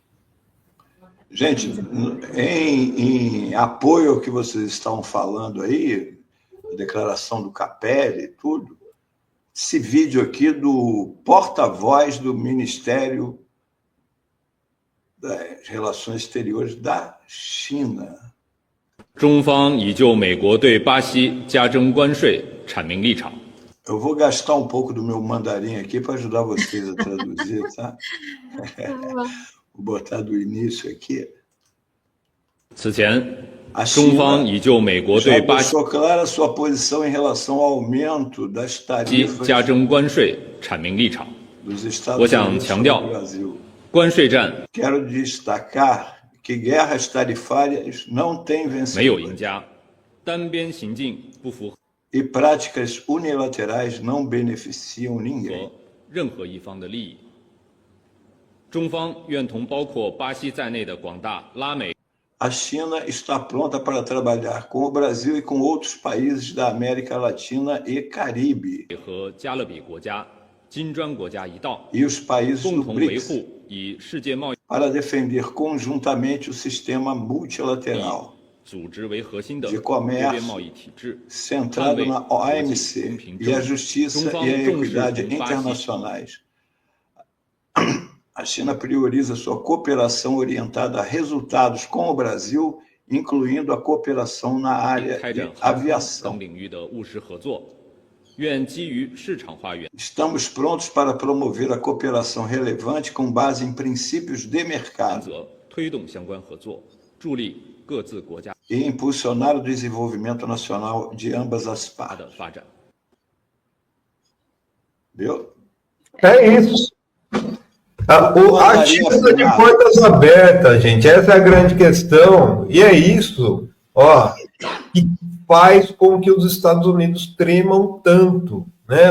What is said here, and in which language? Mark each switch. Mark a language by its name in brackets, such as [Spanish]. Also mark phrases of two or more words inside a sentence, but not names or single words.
[Portuguese] Gente, em apoio ao que vocês estão falando aí, a declaração do Capelli e tudo, esse vídeo aqui do porta-voz do Ministério das Relações Exteriores da China. [Chinese] 中方已就美国对巴西加征关税阐明立场。 [Portuguese] Eu vou gastar um pouco do meu mandarim aqui para ajudar vocês a traduzir, tá? Vou botar do início aqui. [Chinese] 此前，中方已就美国对巴西 [Portuguese] deixou clara a sua posição em relação ao aumento das tarifas [Chinese] 加征关税阐明立场。 [Portuguese] dos Estados [Chinese] 我想 [Portuguese] Unidos [Chinese] 强调 [Portuguese] sobre o Brasil. [Chinese] 关税战 [Portuguese] Quero destacar que guerras tarifárias não têm [Chinese] 没有赢 [Portuguese] vencedor. [Chinese] 家，单边行径不符合。 [Portuguese] e práticas unilaterais não beneficiam ninguém. [Chinese] 任何一方的利益。中方愿同包括巴西在内的广大拉美。 [Portuguese] A China está pronta para trabalhar com o Brasil e com outros países da América Latina e Caribe. [Chinese] 和加勒比国家、金砖国家一道， [Portuguese] E os países [Chinese] 共 [Portuguese] do [Chinese] 同维 [Portuguese] BRICS [Chinese] 护以世界贸易 [Portuguese] para defender conjuntamente o sistema multilateral [Chinese] 组织为核心的 [Portuguese] de [Chinese] 多边 [Portuguese] comércio [Chinese] 贸易体制， [Portuguese] centrado na OMC e a justiça e a equidade internacionais. A China prioriza sua cooperação orientada a resultados com o Brasil, incluindo a cooperação na área [Chinese] 开 [Portuguese] de [Chinese] 展航空 [Portuguese] aviação. [Chinese] 等领域的务实合作。愿基于市场化原 [Portuguese] Estamos prontos para promover a cooperação relevante com base em princípios de mercado [Chinese] 则，推动相关合作，助力各自国家 [Portuguese] e impulsionar o desenvolvimento nacional de ambas as [Chinese] 的 [Portuguese] partes. [Chinese] 发展。 [Portuguese] Viu? É isso. A China está de portas abertas, gente. Essa é a grande questão. E é isso, ó, que faz com que os Estados Unidos tremam tanto, né?